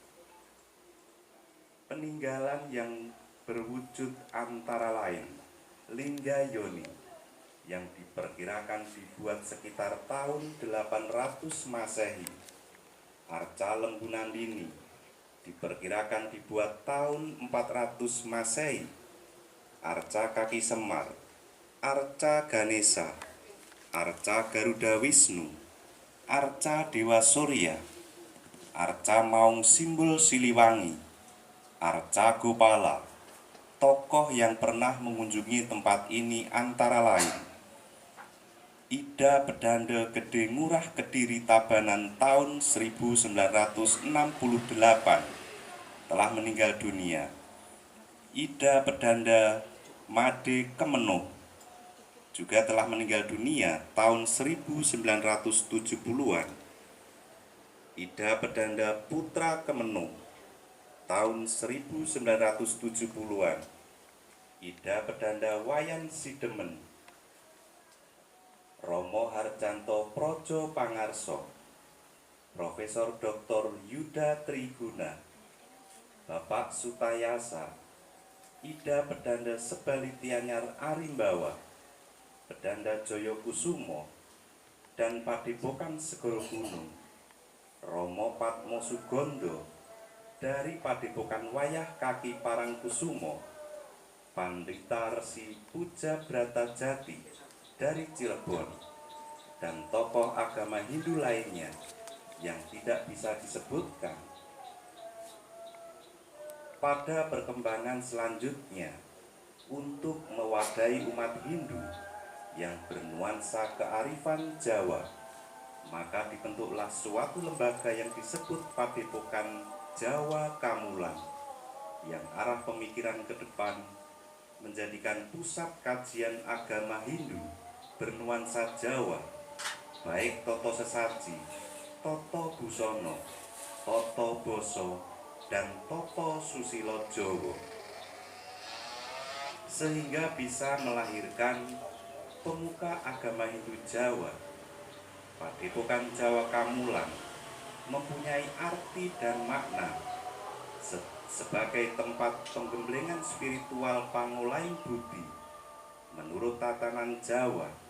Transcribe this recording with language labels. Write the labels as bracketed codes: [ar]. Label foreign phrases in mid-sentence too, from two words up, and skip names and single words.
[id] Peninggalan yang berwujud antara lain Lingga Yoni yang diperkirakan dibuat sekitar tahun 800 Masehi, Arca Lembu Nandini diperkirakan dibuat tahun 400 Masehi, Arca Kaki Semar, Arca Ganesha, Arca Garuda Wisnu, Arca Dewa Surya, Arca Maung Simbol Siliwangi, Arca Gopala. Tokoh yang pernah mengunjungi tempat ini antara lain Ida Bedanda Gede Ngurah Kediri Tabanan tahun 1968 telah meninggal dunia. Ida Bedanda Made Kemenuh juga telah meninggal dunia tahun 1970-an. Ida Bedanda Putra Kemenuh tahun 1970-an. Ida Bedanda Wayan Sidemen, Romo Harjanto Projo Pangarso, Profesor Dr. Yuda Triguna, Bapak Sutayasa, Ida Bedanda Sebalitianyar Arimbawa, Bedanda Joyo Kusumo, dan Padepokan Segoro Gunung, Romo Patmo Sugondo dari Padepokan Wayah Kaki Parangkusumo, Pandita Resi Puja Brata Jati dari Cirebon, dan tokoh agama Hindu lainnya yang tidak bisa disebutkan. Pada perkembangan selanjutnya, untuk mewadahi umat Hindu yang bernuansa kearifan Jawa, maka dibentuklah suatu lembaga yang disebut Padepokan Jawa Kamulan, yang arah pemikiran ke depan menjadikan pusat kajian agama Hindu bernuansa Jawa, baik [jv] Toto Sesaji, Toto Busono, Toto Boso, dan Toto Susilo Jowo, [id] sehingga bisa melahirkan pemuka agama Hindu Jawa. Padepokan Jawa Kamulan mempunyai arti dan makna sebagai tempat penggemblengan spiritual pangulaing budi menurut tatanan Jawa.